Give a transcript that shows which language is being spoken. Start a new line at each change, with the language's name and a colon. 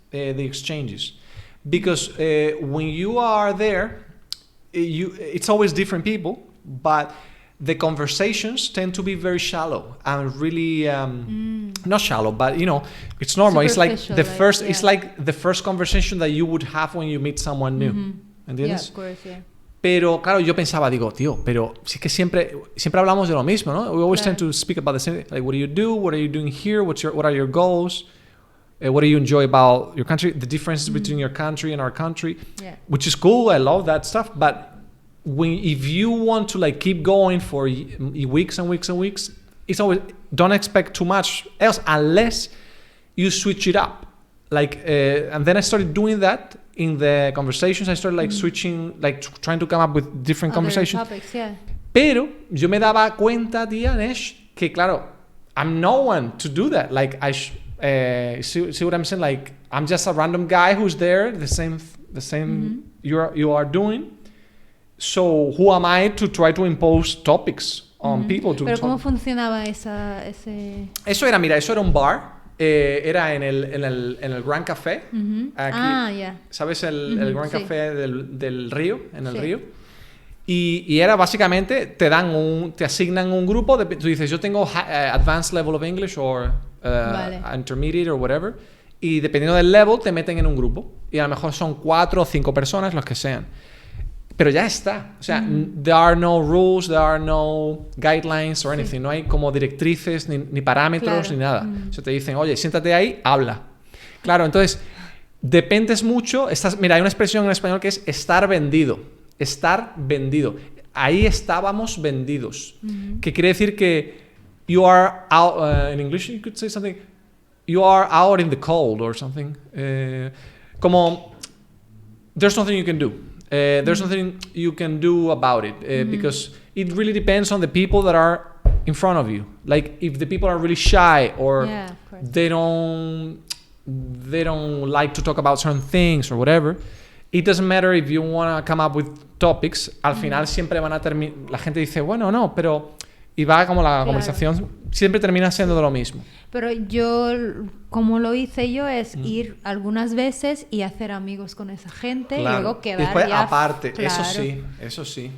English: The exchanges, because when you are there, it's always different people, but the conversations tend to be very shallow and really not shallow, but it's normal. It's like the first. It's like the first conversation that you would have when you meet someone new.
Spanish: ¿Entiendes?
English: Yeah, of course, yeah.
Spanish: Pero claro, yo pensaba, tío, pero sí es que siempre hablamos de lo mismo, ¿no?
English: We always tend to speak about the same, like, what do you do? What are you doing here? What are your goals? What do you enjoy about your country? The differences between your country and our country, which is cool. I love that stuff. But if you want to like keep going for weeks and weeks and weeks, it's always, don't expect too much else unless you switch it up. Like, and then I started doing that in the conversations. I started like switching, like trying to come up with different conversations. Topics, yeah.
Spanish: Pero yo me daba cuenta, tía Nesh, que claro,
English: I'm no one to do that. Like see what I'm saying? Like, I'm just a random guy who's there, the same you are doing. So who am I to try to impose topics on people?
Spanish: Pero ¿cómo funcionaba ese? Eso era un bar. Era en el Gran Café. Aquí, ¿sabes? El Gran Café del río, en el río. Y era básicamente, te asignan un grupo, tú dices, yo tengo
English: advanced level of English or intermediate or whatever,
Spanish: y dependiendo del
English: level
Spanish: te meten en un grupo. Y a lo mejor son 4 o 5 personas, los que sean. Pero ya está. O sea,
English: there are no rules, there are no guidelines or anything.
Spanish: No hay como directrices, ni parámetros, ni nada. O sea, te dicen, oye, siéntate ahí, habla. Claro, entonces, dependes mucho. Mira, hay una expresión en español que es estar vendido. Estar vendido. Ahí estábamos vendidos. Que quiere decir que
English: you are out, in English you could say something, you are out in the cold or something.
Spanish: Como,
English: there's nothing you can do. There's nothing you can do about it because it really depends on the people that are in front of you. Like, if the people are really shy or they don't like to talk about certain things or whatever, it doesn't matter if you want to come up with topics.
Spanish: Al final siempre van a terminar, la gente dice, bueno, no, pero, y va como la conversación siempre termina siendo de lo mismo. Pero yo, como lo hice yo, es ir algunas veces y hacer amigos con esa gente y luego quedar después, ya... aparte, eso sí.